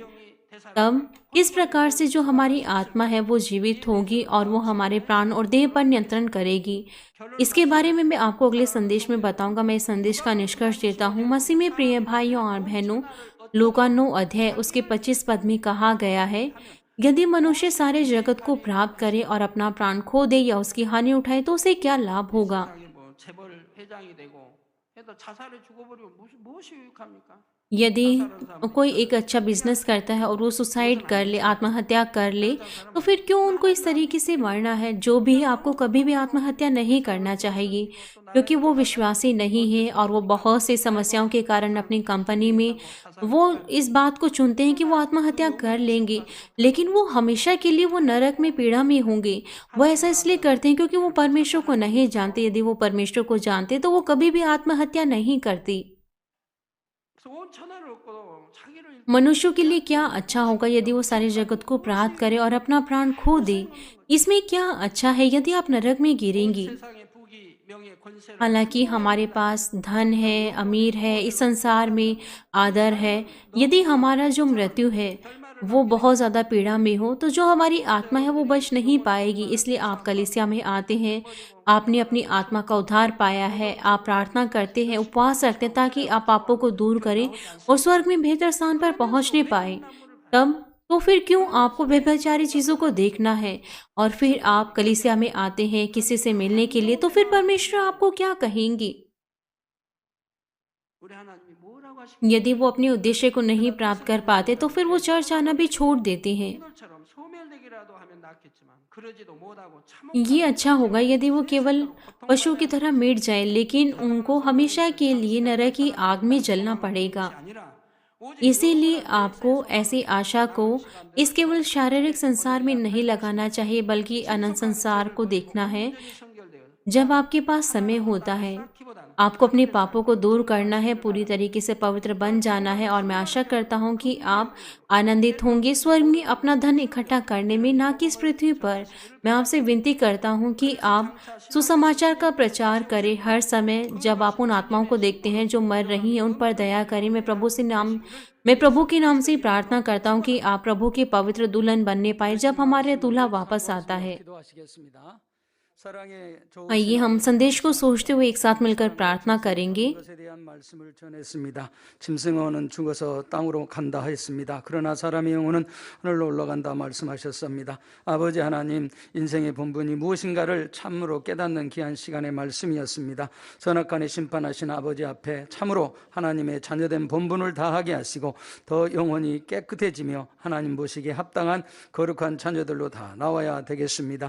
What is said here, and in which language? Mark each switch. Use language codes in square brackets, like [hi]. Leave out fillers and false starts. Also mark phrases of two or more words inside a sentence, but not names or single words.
[hi] तब किस प्रकार से जो हमारी आत्मा है वो जीवित होगी और वो हमारे प्राण और देह पर नियंत्रण करेगी, इसके बारे में मैं आपको अगले संदेश में बताऊंगा। मैं इस संदेश का निष्कर्ष देता हूँ। मसीह में प्रिय भाइयों और बहनों, लूका 9 अध्याय उसके 25 पद में कहा गया है, यदि मनुष्य सारे जगत को प्राप्त करे और अपना प्राण खो दे या उसकी हानि उठाए तो उसे क्या लाभ होगा। [ko] 세상에 뭐 재벌 회장이 되고 해도 자살해 죽어버리면 무엇이 유익합니까? [hi] यदि कोई एक अच्छा बिजनेस करता है और वो सुसाइड कर ले, आत्महत्या कर ले, तो फिर क्यों उनको इस तरीके से मरना है। जो भी आपको कभी भी आत्महत्या नहीं करना चाहिए, क्योंकि वो विश्वासी नहीं है और वो बहुत सी समस्याओं के कारण अपनी कंपनी में वो इस बात को चुनते हैं कि वो आत्महत्या कर लेंगे, लेकिन वो हमेशा के लिए वो नरक में पीड़ा में होंगे। वो ऐसा इसलिए करते हैं क्योंकि वो परमेश्वर को नहीं जानते। यदि वो परमेश्वर को जानते तो वो कभी भी आत्महत्या नहीं करती। [ko] 그래서 온 천하를 얻고 자기를 [hi] मनुष्यों के लिए क्या अच्छा होगा यदि वो सारे जगत को प्राप्त करे और अपना प्राण खो दे। इसमें क्या अच्छा है यदि आप नरक में गिरेंगी। [ko] 세상의 부귀 명예 권세를 [hi] हालांकि हमारे पास धन है, अमीर है, इस संसार में आदर है, यदि हमारा जो मृत्यु है वो बहुत ज़्यादा पीड़ा में हो तो जो हमारी आत्मा है वो बच नहीं पाएगी। इसलिए आप कलीसिया में आते हैं, आपने अपनी आत्मा का उद्धार पाया है, आप प्रार्थना करते हैं, उपवास रखते हैं ताकि आप पापों को दूर करें और स्वर्ग में बेहतर स्थान पर पहुंचने पाए। तब तो फिर क्यों आपको व्यभिचारी चीज़ों को देखना है और फिर आप कलीसिया में आते हैं किसी से मिलने के लिए, तो फिर परमेश्वर आपको क्या कहेंगे। [ko] 우리 하나님이 뭐라고 하십니까? [hi] यदि वो अपने उद्देश्य को नहीं प्राप्त कर पाते तो फिर वो चर्च आना भी छोड़ देते हैं। [ko] 이들처럼 소멸되기라도 하면 낫겠지만 그러지도 못하고 [hi] ये अच्छा होगा यदि वो केवल पशु की तरह मिट जाए, लेकिन उनको हमेशा के लिए नरक की आग में जलना पड़ेगा। [ko] 아니라 오직 [hi] इसीलिए आपको ऐसी आशा को इस केवल शारीरिक संसार में नहीं लगाना चाहिए, बल्कि अनंत संसार को देखना है। [ko] 성결되어 [hi] जब आपके पास समय होता है, आपको अपने पापों को दूर करना है, पूरी तरीके से पवित्र बन जाना है और मैं आशा करता हूँ कि आप आनंदित होंगे स्वर्ग में अपना धन इकट्ठा करने में, ना कि इस पृथ्वी पर। मैं आपसे विनती करता हूँ कि आप सुसमाचार का प्रचार करें हर समय। जब आप उन आत्माओं को देखते हैं जो मर रही हैं, उन पर दया करें। मैं प्रभु के नाम से प्रार्थना करता हूँ कि आप प्रभु के पवित्र दुल्हन बनने पाए जब हमारे दूल्हा वापस आता है। [ko] 기도하시겠습니다. 사랑의 [hi] आइए हम संदेश को सोचते हुए एक साथ मिलकर प्रार्थना करेंगे। [ko] 것에 대한 말씀을 전했습니다. 짐승어는 죽어서 땅으로 간다 했습니다. 그러나 사람의 영혼은 하늘로 올라간다 말씀하셨습니다. 아버지 하나님, 인생의 본분이 무엇인가를 참으로 깨닫는 귀한 시간의 말씀이었습니다. 선악간에 심판하신 아버지 앞에 참으로 하나님의 자녀된 본분을 다하게 하시고 더 영혼이 깨끗해지며 하나님 보시기에 합당한 거룩한 자녀들로 다 나와야 되겠습니다.